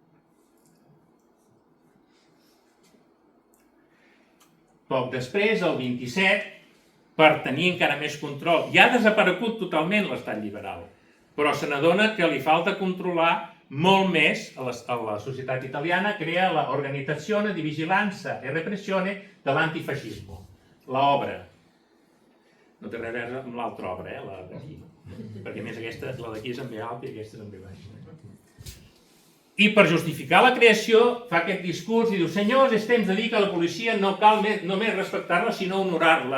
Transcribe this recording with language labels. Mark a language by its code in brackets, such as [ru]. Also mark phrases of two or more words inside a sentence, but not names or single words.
[ca] Poc després, el 27, per tenir encara més control, ja ha desaparegut totalment l'estat liberal, però se n'adona que li falta controlar molt més a la societat italiana, crea l'Organizzazione di Vigilanza e Repressione de l'Antifascismo, l'obra. No té res a veure amb l'altra obra, la d'aquí, perquè a més aquesta, la d'aquí és en B alta i aquesta és en B baixa. I per justificar la creació fa aquest discurs i diu: senyors, és temps de dir que la policia no cal només respectar-la, sinó honorar-la.